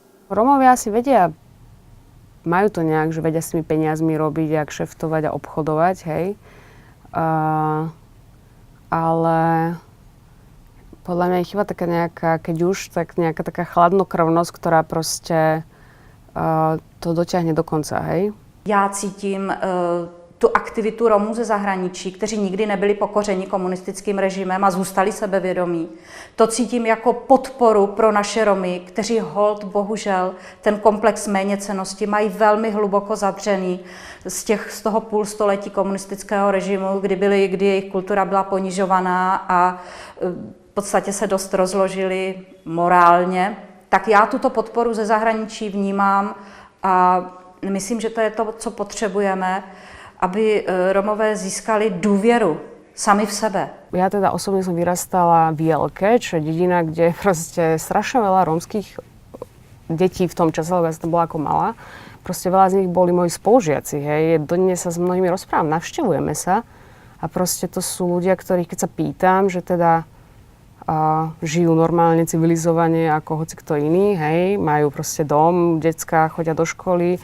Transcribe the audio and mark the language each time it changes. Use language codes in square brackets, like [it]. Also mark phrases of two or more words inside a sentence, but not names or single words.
[sk] Rómovia si vedia, majú to nejak, že vedia s tými peniazmi robiť, jak šeftovať a obchodovať, hej. Ale podľa mňa je chyba taká nejaká, keď už, tak nejaká taká chladnokrvnosť, ktorá proste to dotiahne do konca, hej. [cs] Já cítím tu aktivitu Romů ze zahraničí, kteří nikdy nebyli pokořeni komunistickým režimem a zůstali sebevědomí. To cítím jako podporu pro naše Romy, kteří holt, bohužel, ten komplex méněcennosti mají velmi hluboko zadřený z toho půlstoletí komunistického režimu, kdy jejich kultura byla ponižovaná a v podstatě se dost rozložili morálně. Tak já tuto podporu ze zahraničí vnímám a myslím, že to je to, co potřebujeme, aby Romové získali důvěru sami v sebe. [sk] Ja teda osobne som vyrastala v Jelke, čo je dedina, kde proste strašne veľa rómskych detí v tom čase, lebo ja som tam bola ako malá. Proste veľa z nich boli moji spolužiaci, hej. Dodnes sa s mnohými rozprávam, navštevujeme sa, A proste to sú ľudia, ktorých keď sa pýtam, že teda žijú normálne, civilizovane ako hoci kto iný, hej, majú proste dom, decká chodia do školy.